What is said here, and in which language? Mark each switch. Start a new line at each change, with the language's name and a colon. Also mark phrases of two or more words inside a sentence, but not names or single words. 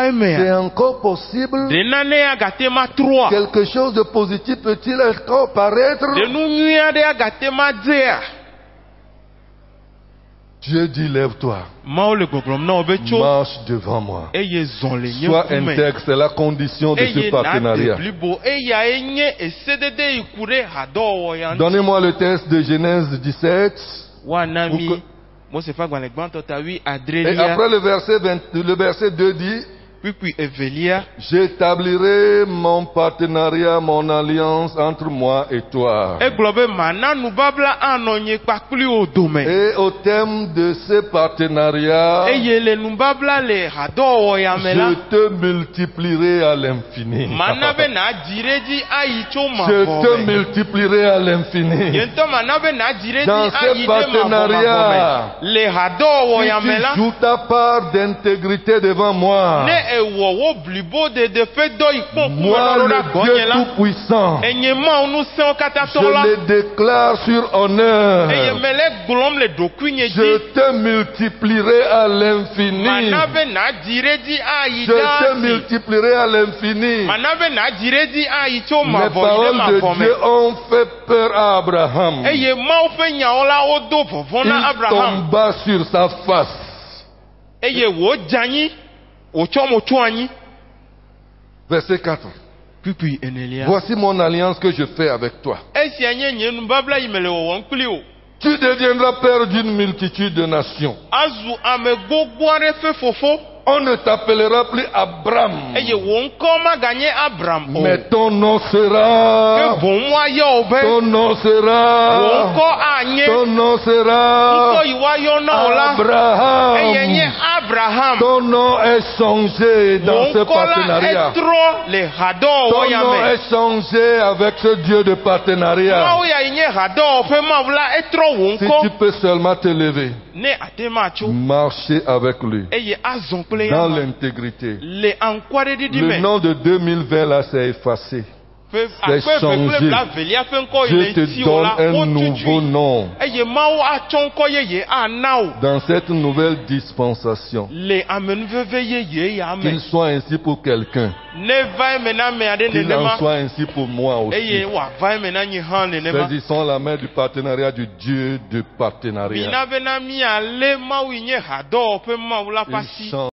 French: C'est
Ewe: emea
French: encore possible?
Ewe: de nane agate ma troa
French: Quelque chose de positif peut-il encore paraître?
Ewe: de nu nyui aɖe agate ma dzea
French: Dieu dit, lève-toi,
Ewe: mawo le gbɔgblɔm na wo be tso
French: marche devant moi.
Ewe: eye zɔn le nye
French: Sois
Ewe: ŋkume
French: intègre, c'est la condition de ce
Ewe: eye na de
French: partenariat.
Ewe: blibo eyae nye esedede yi ku ɖe hadɔwɔwɔ ya ŋuti
French: Donnez-moi le texte de Genèse 17.
Ewe: woana
French: Vous
Ewe: mi
French: que-
Ewe: mose fa gbalẽ gbãtɔ ta wi
French: Et
Ewe: adrelia
French: après le verset 2 dit,
Ewe: kpikpi evelia
French: j'établirai mon partenariat, mon alliance entre moi et toi.
Ewe: egblɔ be mana nubabla anɔ nye kpakpli wo dome
French: Et au terme de ce partenariat,
Ewe: eye le nubabla le hadɔwɔwɔ ya me la
French: je te multiplierai à l'infini.
Ewe: mana be nadzi ɖe dzi ayi tso
French: Je te
Ewe: mavɔ me
French: multiplierai à l'infini.
Ewe: yentɔ mana be nadzi ɖe
French: Dans
Ewe: dzi
French: ce
Ewe: ayi ɖe mavɔ
French: partenariat,
Ewe: le hadɔwɔwɔ ya me
French: Si
Ewe: la
French: tu joues ta part d'intégrité devant moi,
Ewe: ne ewɔ wo blibo dede fe dɔ yi kpɔm kume
French: moi
Ewe: ɖo ɖa le gɔnye
French: Dieu
Ewe: la
French: tout-puissant,
Ewe: enye mawo nu sẽwo katã
French: je
Ewe: tɔ la
French: le déclare sur honneur.
Ewe: eye mele gblɔm le ɖokuinye
French: Je
Ewe: dzi
French: te multiplierai à l'infini.
Ewe: mana be nadzi ɖe dzi ayi
French: Je
Ewe: ɖe
French: te
Ewe: asi
French: multiplierai à l'infini.
Ewe: mana be nadzi ɖe dzi ayi tso
French: Les
Ewe: mavɔ yi ɖe
French: paroles de
Ewe: mavɔ me
French: Dieu ont fait peur à Abraham.
Ewe: eye mawo ƒe nyawo la wodo vɔvɔ na
French: Il Abraham tomba sur sa face.
Ewe: eye wòdze anyi wòtsɔ mo tso anyi
French: Verset 4.
Ewe: kpikpi enelia
French: Voici mon alliance que je fais avec toi.
Ewe: esia nye nye nubabla yi me le wɔwɔm kpli o
French: Tu deviendras père d'une multitude de nations.
Ewe: azu ame gbogbo aɖe ƒe fofo
French: On ne t'appellera plus Abraham,
Ewe: eye wò ŋkɔ maganye Abram o
French: mais ton nom
Ewe: ke
French: sera.
Ewe: boŋ woayɔ wo be
French: Ton nom
Ewe: wò
French: sera.
Ewe: ŋkɔ anye
French: Ton nom
Ewe: ŋkɔ
French: sera.
Ewe: yi woayɔ na wo la eye nye
French: Abraham.
Ewe: Abraham
French: Ton nom est changé dans
Ewe: wò
French: ce
Ewe: ŋkɔ la
French: partenariat.
Ewe: etrɔ le hadɔwɔwɔ
French: Ton
Ewe: ya
French: nom
Ewe: me
French: est changé avec ce Dieu de partenariat.
Ewe: mawu ya yi nye hadɔwɔwɔ ƒe mawu la etrɔ wò
French: Si
Ewe: ŋkɔ
French: tu peux seulement te lever,
Ewe: ne ate ma tso
French: marcher avec lui
Ewe: eye azɔ kple ya
French: dans
Ewe: ma
French: l'intégrité.
Ewe: le aŋkɔaɖeɖiɖi
French: Le
Ewe: me
French: nom de 2020 là s'est effacé.
Ewe: akpe eve kple blavelia ƒe ŋkɔ yi
French: Dieu
Ewe: le
French: te
Ewe: ŋuti wo la
French: donne un nouveau
Ewe: wotutui
French: nom
Ewe: eye mawu atsɔ ŋkɔ yeye ana wo
French: dans cette nouvelle dispensation.
Ewe: le amenuveve yeye ya me
French: Qu'il soit ainsi pour quelqu'un,
Ewe: ne va eme na ame aɖe
French: qu'il en
Ewe: nenema
French: soit ainsi pour moi
Ewe: eye
French: aussi.
Ewe: wòava eme na nyi hã nenema
French: Saisissons la main du partenariat du Dieu de partenariat.
Ewe: mina be na mialé mawu yi nye hadɔwɔ ƒe mawu la ƒe
French: Il
Ewe: asi
French: chante